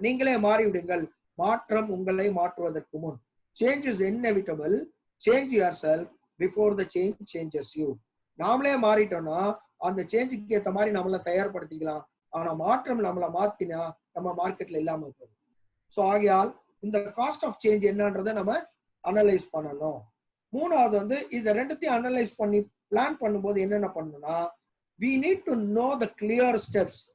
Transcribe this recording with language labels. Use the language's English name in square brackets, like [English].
[Tamil] நீங்களே மாறிவிடுங்கள், மாற்றம் உங்களை மாற்றுவதற்கு முன். [English] Change is inevitable. Change yourself before the change changes you. [Tamil] நாமளே மாறிட்டோம்னா அந்த சேஞ்சுக்கு ஏற்ற மாதிரி நம்மள தயார்படுத்திக்கலாம். ஆனா மாற்றம் நம்மளை மாத்தினா நம்ம மார்க்கெட்ல இல்லாம போகுது. ஸோ ஆகையால் இந்த காஸ்ட் ஆஃப் சேஞ்ச் என்னன்றதை நம்ம அனலைஸ் பண்ணணும். மூணாவது வந்து இதை ரெண்டுத்தையும் அனலைஸ் பண்ணி பிளான் பண்ணும்போது என்னென்ன பண்ணணும்னா [English] we need to know the clear steps.